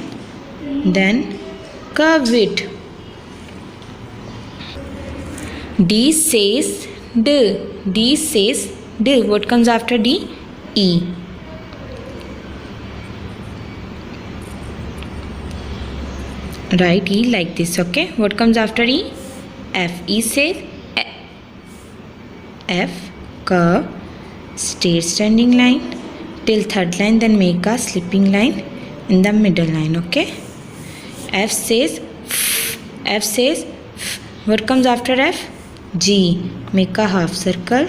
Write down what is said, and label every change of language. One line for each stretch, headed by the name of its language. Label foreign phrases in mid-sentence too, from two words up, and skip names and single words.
English: Then curve it. D says D. D says D. What comes after D? E. Write E like this. Okay. What comes after E? F. E says F. Curve. Stay standing line till third line. Then make a slipping line in the middle line. Okay. F says F. F says F. What comes after F? G. Make a half circle.